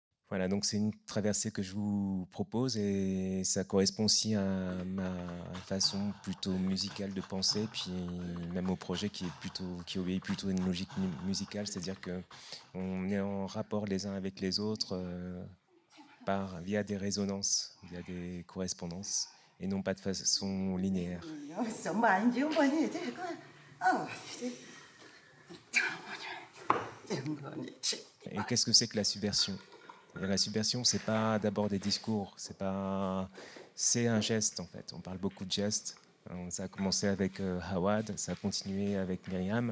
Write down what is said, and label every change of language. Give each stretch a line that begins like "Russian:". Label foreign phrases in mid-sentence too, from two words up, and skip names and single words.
French: Voilà, donc c'est une traversée que je vous propose et ça correspond aussi à ma façon plutôt musicale de penser, puis même au projet qui obéit plutôt à une logique musicale, c'est-à-dire que on est en rapport les uns avec les autres via des résonances, via des correspondances, et non pas de façon linéaire.
Chinese: 什么玩意嘛你这个啊，
French: Et qu'est-ce que c'est que la subversion? Et la subversion, c'est pas d'abord des discours, c'est un geste en fait. On parle beaucoup de gestes. Ça a commencé avec Hawad, ça a continué avec Myriam.